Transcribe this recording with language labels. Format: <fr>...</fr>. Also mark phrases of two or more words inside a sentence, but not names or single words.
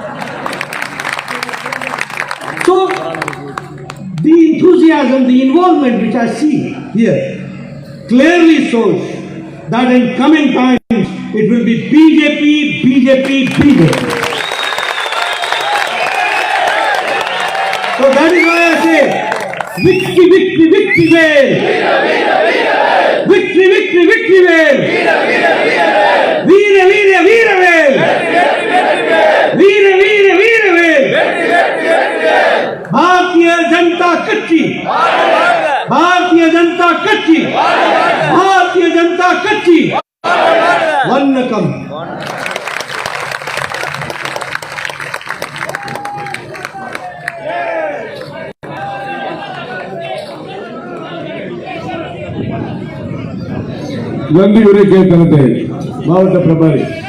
<en>So, the enthusiasm, the involvement which I see here clearly shows that in coming times it will be BJP, BJP, BJP. So that is why I say, victory, victory, victory, Vel! Victory, victory, victory, Vel!</en> <ta>வீர, வீர, வீர, வேல்! வீர, வீர, வீர, வேல்! பாரதிய ஜனதா கட்சி! வணக்கம். நன்றி உரை கேட்கறது மாவட்ட பிரபாரி.</ta>